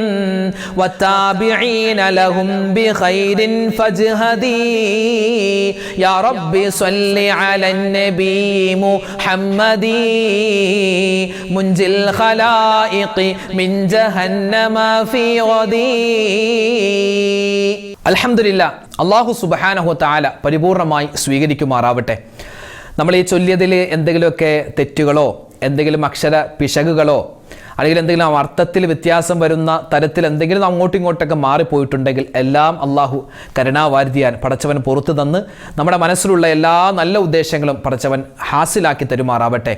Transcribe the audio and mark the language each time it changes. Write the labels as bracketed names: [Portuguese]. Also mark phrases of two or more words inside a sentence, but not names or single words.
[Arabic] والتابعين لهم بخير فاجهدي يا ربي صل على النبي محمد منجي الخلائق من جهنم في غدي الحمد لله الله سبحانه وتعالى [Malayalam] പരിപൂർണമായി സ്വീകരിക്കുമാറാവട്ടെ. നമ്മൾ ഈ ചൊല്ലിയതിൽ എന്തെങ്കിലുമൊക്കെ തെറ്റുകളോ എന്തെങ്കിലും അക്ഷര പിശകുകളോ അല്ലെങ്കിൽ എന്തെങ്കിലും അർത്ഥത്തിൽ വ്യത്യാസം വരുന്ന തരത്തിൽ എന്തെങ്കിലും അങ്ങോട്ടും ഇങ്ങോട്ടൊക്കെ മാറിപ്പോയിട്ടുണ്ടെങ്കിൽ എല്ലാം അള്ളാഹു കരുണാവാരിധിയാൻ പടച്ചവൻ പുറത്തു തന്ന് നമ്മുടെ മനസ്സിലുള്ള എല്ലാ നല്ല ഉദ്ദേശങ്ങളും പടച്ചവൻ ഹാസിലാക്കി തരുമാറാവട്ടെ.